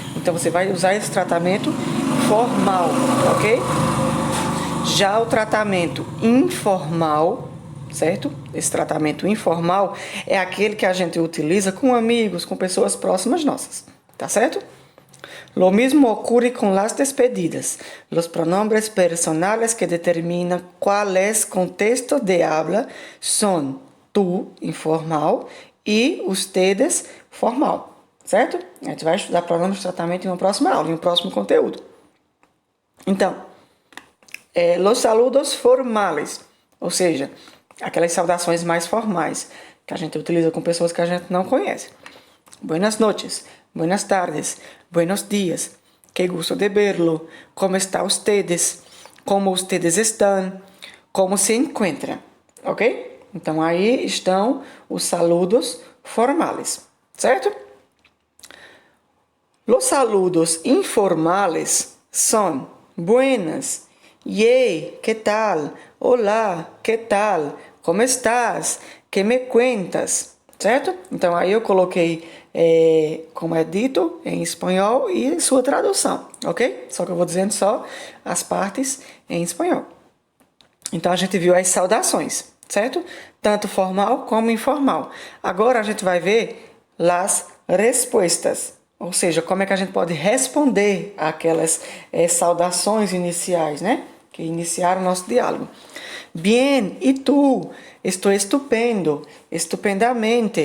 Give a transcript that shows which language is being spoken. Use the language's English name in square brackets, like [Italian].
[Portuguese] Então você vai usar esse tratamento formal, ok? Já o tratamento informal, certo? Esse tratamento informal é aquele que a gente utiliza com amigos, com pessoas próximas nossas, tá certo? [Spanish] Lo mismo ocurre con las despedidas. Los pronombres personales que determinan cuál es contexto de habla son tú, informal, e ustedes, formal, certo? [Portuguese] A gente vai estudar pronombres de tratamento em uma próxima aula, em um próximo conteúdo. Então, [Spanish] los saludos formales, [Portuguese] ou seja, aquelas saudações mais formais que a gente utiliza com pessoas que a gente não conhece. [Spanish] Buenas noches, buenas tardes, buenos días, que gusto de verlo, como está ustedes, como ustedes estão, como se encuentram, ok? [Portuguese] Então aí estão os [Spanish] saludos formales, [Portuguese] certo? [Spanish] Los saludos informales são buenas, yey, que tal, olá, que tal, como estás, que me cuentas, certo? [Portuguese] Então aí eu coloquei como é dito em espanhol e sua tradução, ok? Só que eu vou dizendo só as partes em espanhol. Então a gente viu as saudações, certo? Tanto formal como informal. Agora a gente vai ver as respostas, ou seja, como é que a gente pode responder àquelas saudações iniciais, né? Que iniciaram o nosso diálogo. [Spanish] Bien, ¿y tú? Estoy estupendo, estupendamente.